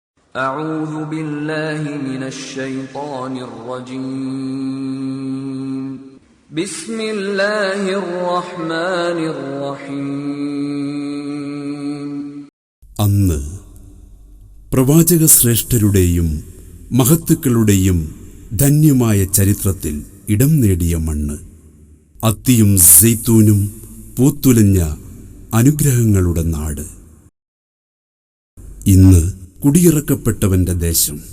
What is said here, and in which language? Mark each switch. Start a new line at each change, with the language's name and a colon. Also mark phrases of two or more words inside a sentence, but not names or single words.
Arabic: أعوذ بالله من الشيطان الرجيم بسم الله الرحمن الرحيم.
Malayalam: അന്ന് പ്രവാചക ശ്രേഷ്ഠരുടെയും മഹത്തുക്കളുടെയും ധന്യമായ ചരിത്രത്തിൽ ഇടം നേടിയ മണ്ണ്, അത്തിയും സൈത്തൂനും പൂത്തുലഞ്ഞ അനുഗ്രഹങ്ങളുടെ നാട്, ഇന്ന് കുടിയിറക്കപ്പെട്ടവന്റെ ദേശം,